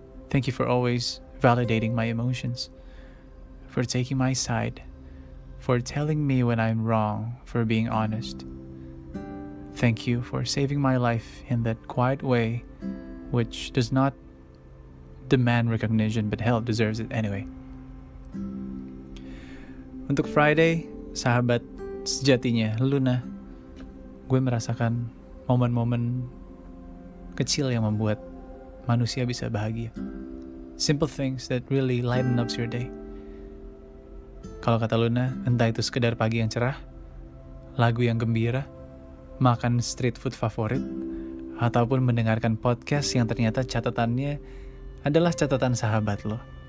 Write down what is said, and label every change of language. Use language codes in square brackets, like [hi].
[en] Thank you for always validating my emotions, for taking my side, for telling me when I'm wrong, for being honest. Thank you for saving my life in that quiet way, which does not demand recognition, but hell, deserves it anyway. [id] Untuk Friday, sahabat sejatinya, Luna, gue merasakan momen-momen kecil yang membuat manusia bisa bahagia. [en] Simple things that really lighten up your day. [id] Kalau kata Luna, entah itu sekedar pagi yang cerah, lagu yang gembira, makan street food favorit, ataupun mendengarkan podcast yang ternyata catatannya adalah catatan sahabat lo.